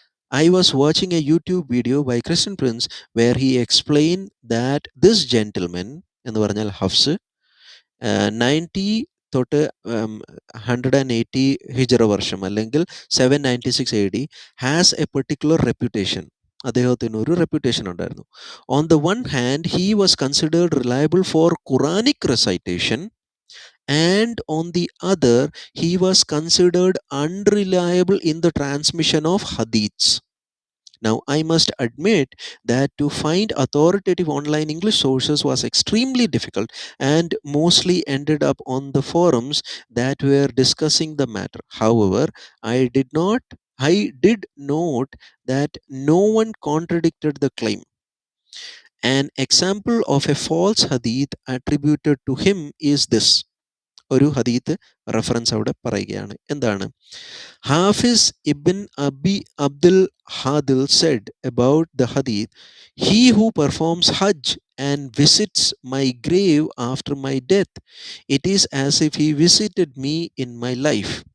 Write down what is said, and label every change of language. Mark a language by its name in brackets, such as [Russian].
[English] I was watching a YouTube video by Christian Prince where he explained that this gentleman, [Malayalam] എന്ന് പറഞ്ഞാൽ ഹഫ്സ്, 90 തൊട്ട് 180 ഹിജറ വർഷം അല്ലെങ്കിൽ [English] 796 AD has a particular reputation. [Malayalam] അദ്ദേഹത്തിന് ഒരു റെപ്യൂട്ടേഷൻ ഉണ്ടായിരുന്നു. [English] On the one hand, he was considered reliable for Quranic recitation, and on the other, he was considered unreliable in the transmission of hadiths. Now, I must admit that to find authoritative online English sources was extremely difficult and mostly ended up on the forums that were discussing the matter. However, I did note that no one contradicted the claim. An example of a false hadith attributed to him is this. [Malayalam] ഒരു ഹദീത്ത് reference അവിടെ പറയുകയാണ്. എന്താണ്? [English] Hafiz Ibn Abdul Hadi said about the hadith, "He who performs Hajj and visits my grave after my death, it is as if he visited me in my life.